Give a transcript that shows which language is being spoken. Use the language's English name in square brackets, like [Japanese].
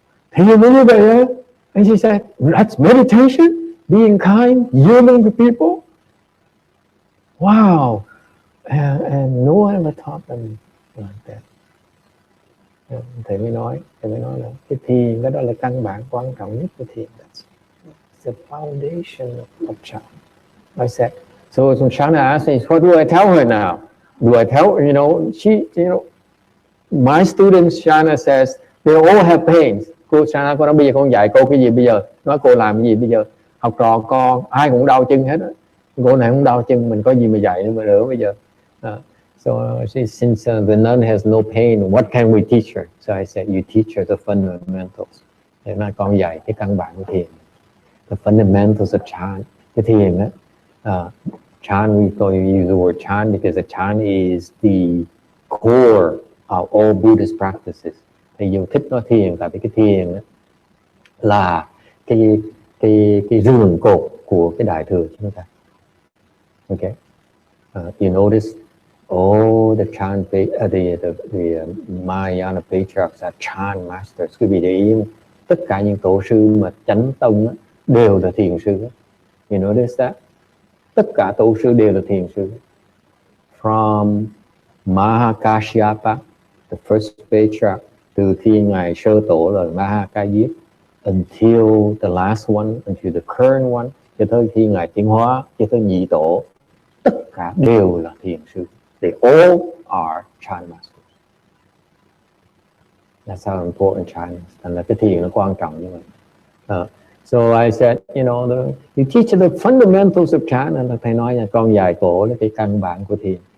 [Vietnamese] Thì như vậy á. [English] And she said, that's meditation, being kind, yielding to people. Wow. And no one ever taught them like that. [Vietnamese] Thầy mới nói là cái thiền đó là căn bản quan trọng nhất của thiền. [English] That's the foundation of Chan. I said, so when Shana asked me, what do I tell her now? Do I tell her, my students, Shana says, they all have pains. [Vietnamese] Cô Shana có nói bây giờ con dạy cô cái gì bây giờ? Nói cô làm cái gì bây giờ? Học trò con, ai cũng đau chân hết á. Cô này cũng đau chân, mình có gì mà dạy nữa bây giờ? [English] So since the nun has no pain, what can we teach her? So I said, you teach her the fundamentals. [Vietnamese] Để mà con dạy cái căn bản của thiền. [English] The fundamentals of Chan. [Vietnamese] Cái thiền đó. [English] Chan, we use the word Chan because the Chan is the core of all Buddhist practices. [Vietnamese] Thì dù thích nói thiền, tại vì cái thiền đó là cái rường cột của cái đại thừa chúng ta. [English] Okay. You notice all the Chan, the Mahayana patriarchs are Chan masters. [Vietnamese] Quý vị để ý, tất cả những tổ sư mà chánh tông đều là thiền sư. [English] You notice that? [Vietnamese] Tất cả tổ sư đều là thiền sư. [English] From Mahakashyapa, the first patriarch, [Vietnamese] từ khi ngài sơ tổ là Mahakayip, [English] until the last one, until the current one, [Vietnamese] cho tới khi ngài tiến hóa, cho tới nhị tổ, tất cả đều là thiền sư. [English] They all are Chan masters. That's how important Chan is. [Vietnamese] Thành là cái thiền nó quan trọng như vậy. [English] So I said, you teach the fundamentals of Chan, and [Vietnamese] thầy nói là con dạy cổ là cái căn bản của thiền.